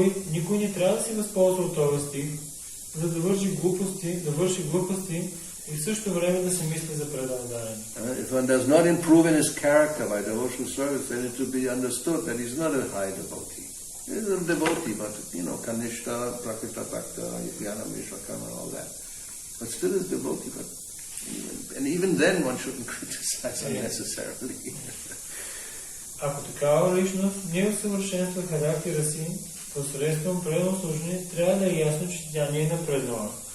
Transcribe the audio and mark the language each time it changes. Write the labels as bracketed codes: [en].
[bg] Никой не трябва да се възползва от този стих, за да върши глупости и в същото време да се мисли за предандаяние. [en] If one does not improve in his character by devotional service, then it will be understood that he's not a high devotee. He's a devotee, but you know, Kanishta, Prakrita Bhakta, Jnana, Mishrakama, and all that. But still is devotee, but even then one shouldn't criticize unnecessarily. [bg] Ако такава личност не усъвършенства характера си посредством преданно служение, трябва да е ясно, че тя не е напреднала.